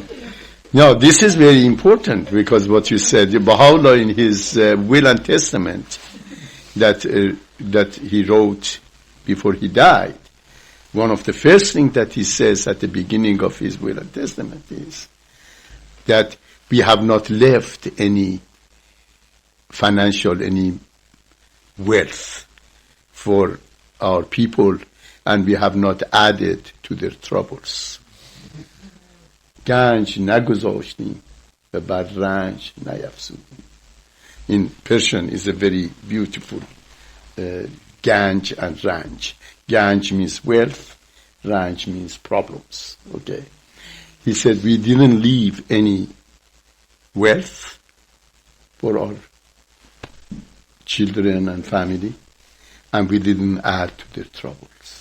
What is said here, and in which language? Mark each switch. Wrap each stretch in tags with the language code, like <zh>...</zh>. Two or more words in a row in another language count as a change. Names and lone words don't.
<en>No, this is very important because what you said, Baha'u'llah in his will and testament that he wrote before he died, one of the first things that he says at the beginning of his will and testament is that we have not left any financial, any wealth for our people, and we have not added to their troubles.</en> <fa>گنج نگذاشتیم و بر رنج نیفزودیم.</fa> <en>In Persian is a very beautiful ganj and ranj. Ganj means wealth, ranj means problems. Okay. He said we didn't leave any wealth for our children and family, and we didn't add to their troubles.</en>